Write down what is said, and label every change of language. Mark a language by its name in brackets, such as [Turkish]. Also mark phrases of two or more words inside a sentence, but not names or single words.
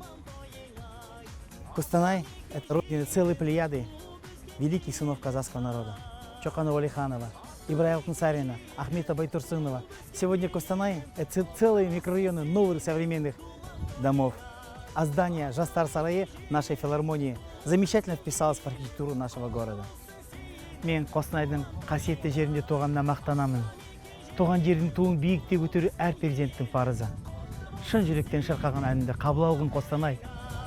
[Russian] Кустанай – это родина целой плеяды великих сынов казахского народа. Чокана Валиханова, Ибрая Алтынсарина, Ахмета Байтурсынова. Сегодня Костанай – это целые микрорайоны новых современных домов. А здание Жастар сарайы нашей филармонии замечательно вписалось в архитектуру нашего города. [Kazakh] Мен Костанайдың қасиетті жерінде туғанына мақтанамын. Туған жердің туын биікте көтеру әр перзенттің парызы. Шын жүректен шырқаған әнді қабыл алғын Костанай.